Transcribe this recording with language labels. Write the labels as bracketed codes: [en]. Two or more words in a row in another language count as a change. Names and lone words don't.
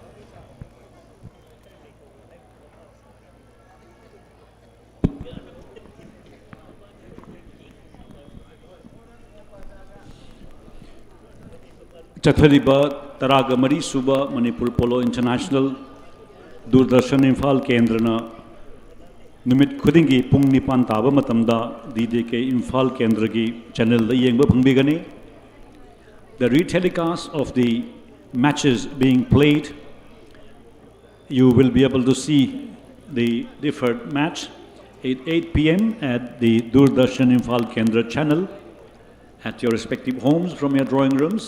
[mni] Chathariba Taraga Mari Suba Manipur Polo International Doordarshan Imphal Kendrana Numit Khudingi Pung Nipan Taba Matamda DDK Imphal Kendragi channel da yengba phangbigani. [en] The retelecast of the matches being played, you will be able to see the deferred match at 8 p.m. at the Doordarshan Imphal Kendra channel at your respective homes from your drawing rooms.